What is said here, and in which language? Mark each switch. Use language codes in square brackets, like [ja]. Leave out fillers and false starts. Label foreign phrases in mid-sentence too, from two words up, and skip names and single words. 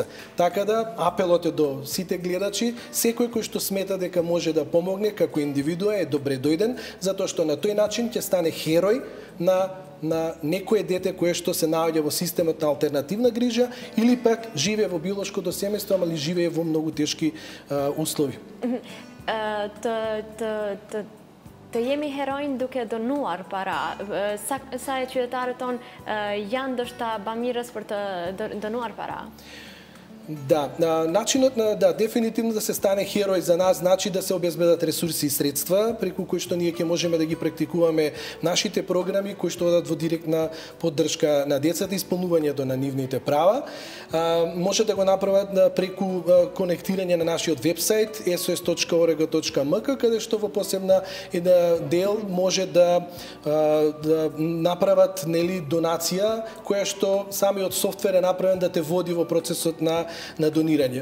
[mk] Така да апелот е до сите гледачи, секој кој што смета дека може да помогне како индивидуа е добре дојден, затоа што на тој начин ќе стане херој на некое дете кое што се наоѓа во системот на алтернативна грижа или пак живее во биолошкото семејство, ама живее во многу тешки услови. [sq] Të jemi herojnë duke donuar para. Sa e qytetarët tonë janë ndoshta bamirës për të donuar para? [mk] Да, начинот на дефинитивно да се стане херој за нас значи да се обезбедат ресурси и средства преку кои што ние ќе можеме да ги практикуваме нашите програми кои што одат во директна поддршка на децата и исполнувањето на нивните права. Може да го направат преку конектирање на нашиот вебсайт sos.org.mk каде што во посебна дел може да направат донација која што самиот софтвер е направен да те води во процесот на донирање.